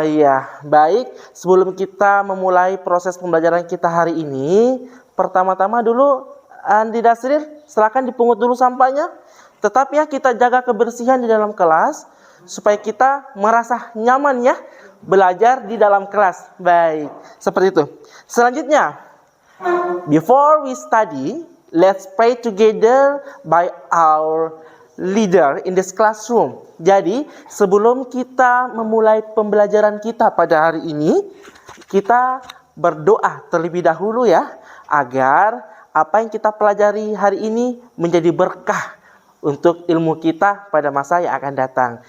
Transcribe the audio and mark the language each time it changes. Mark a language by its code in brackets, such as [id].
[id] Oh iya, baik. Sebelum kita memulai proses pembelajaran kita hari ini, pertama-tama dulu Andi Dasril, silakan dipungut dulu sampahnya. Tetap ya kita jaga kebersihan di dalam kelas supaya kita merasa nyaman ya belajar di dalam kelas. Baik, seperti itu. [en] Selanjutnya, before we study, let's pray together by our leader in this classroom. [id] Jadi, sebelum kita memulai pembelajaran kita pada hari ini, kita berdoa terlebih dahulu ya, agar apa yang kita pelajari hari ini menjadi berkah untuk ilmu kita pada masa yang akan datang.